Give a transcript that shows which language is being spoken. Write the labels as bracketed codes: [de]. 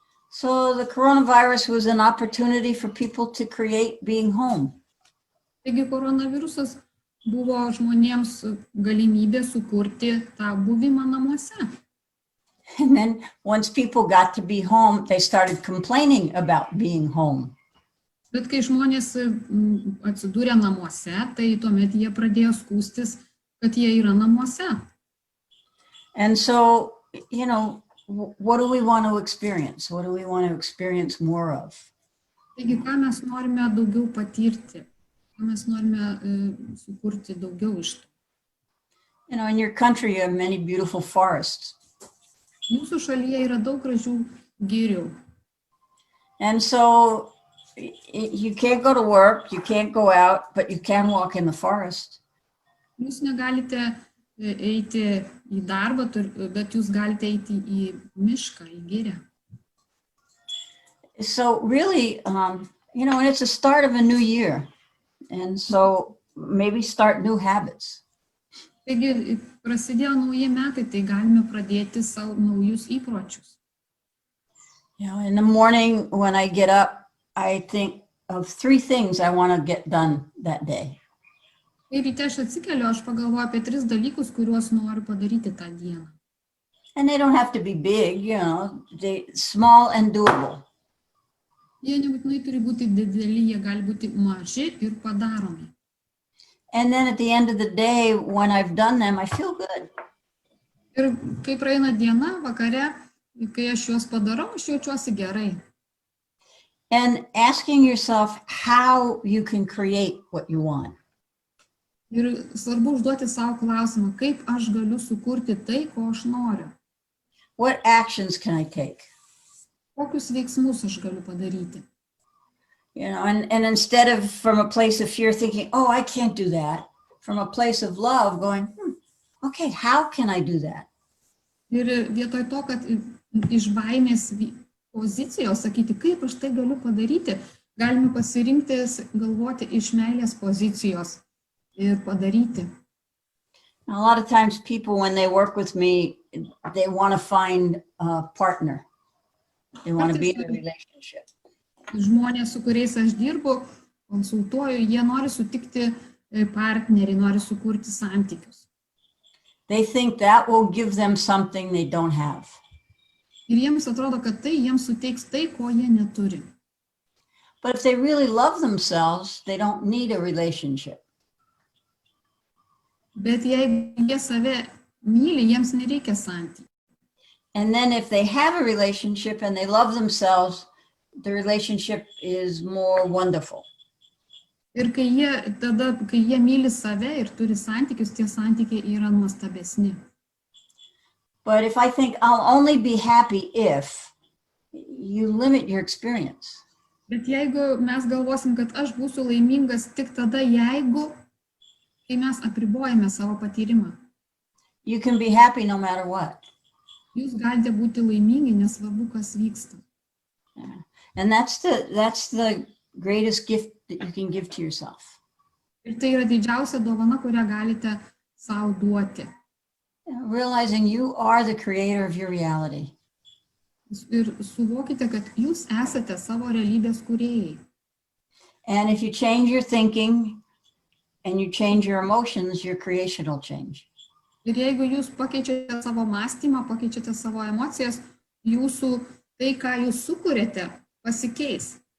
[en] So the coronavirus was an opportunity for people to create being home. [lt] Taigi koronavirusas buvo žmonėms galimybė sukurti tą buvimą namuose. [en] And then once people got to be home, they started complaining about being home. [lt] Bet kai žmonės atsidūrė namuose, tai tuomet jie pradėjo skųstis, kad jie yra namuose. [en] And so, you know, what do we want to experience? What do we want to experience more of? [lt] Taigi, ką mes norime daugiau patirti, ką mes norime sukurti daugiau iš to. [en] You know, in your country, you have many beautiful forests. [lt] Mūsų šalyje yra daug gražių girių. [en] And so you can't go to work, you can't go out, but you can walk in the forest. [lt] Jūs negalite eiti į darbą, bet jūs galite eiti į mišką, į girę. [en] So really, you know, and it's the start of a new year. And so maybe start new habits. [lt] Taigi, prasidėjo nauji metai, tai galime pradėti savo naujus įpročius. [en] You know, in the morning when I get up, I think of 3 things I want to get done that day. [lt] Kai ryte aš atsikeliu, aš pagalvoju apie 3 dalykus, kuriuos noriu padaryti tą dieną. [en] And they don't have to be big, you know, they small and doable. [lt] Jie nebūtinai turi būti dideli, jie gali būti maži ir padaromi. [en] And then at the end of the day, when I've done them, I feel good. [lt] Ir kai praeina diena, vakare, kai aš juos padarau, aš jaučiuosi gerai. [en] And asking yourself how you can create what you want. [lt] Ir svarbu užduoti savo klausimą, kaip aš galiu sukurti tai, ko aš noriu. [en] What actions can I take? [lt] Kokius veiksmus aš galiu padaryti. [en] You know, and instead of from a place of fear thinking, oh, I can't do that, from a place of love going, okay, how can I do that? [lt] Ir vietoj to, kad iš baimės pozicijos sakyti, kaip aš tai galiu padaryti, galime pasirinkti, galvoti iš meilės pozicijos ir padaryti. [en] A lot of times people, when they work with me, they want to find a partner. They want to be in a relationship. [lt] Žmonės, su kuriais aš dirbu, konsultuoju, jie nori sutikti partnerį, nori sukurti santykius. [en] They think that will give them something they don't have. [lt] Ir jiems atrodo, kad tai jiems suteiks tai, ko jie neturi. [en] But if they really love themselves, they don't need a relationship. [lt] Bet jeigu jie save myli, jiems nereikia santykių. [en] And then if they have a relationship and they love themselves, the relationship is more wonderful. [lt] Ir kai jie myli save ir turi santykius, tie santykiai yra nuostabesni. [en] But if I think I'll only be happy if, you limit your experience. [lt] Bet jeigu mes galvosim, kad aš būsiu laimingas tik tada, jeigu, kai mes apribojame savo patyrimą. [en] You can be happy no matter what. [lt] Jūs galite būti laimingi, nesvarbu, kas vyksta. [en] Yeah. And that's the greatest gift that you can give to yourself. [lt] Ir tai yra didžiausia dovana, kurią galite savo duoti. [en] Realizing you are the creator of your reality. [lt] Ir suvokite, kad jūs esate savo realybės kūrėjai. [en] And if you change your thinking and you change your emotions, your creation will change. [lt] Ir jeigu jūs pakeičiate savo mąstymą, pakeičiate savo emocijas, jūsų tai, ką jūs sukūrėte, pasikeis.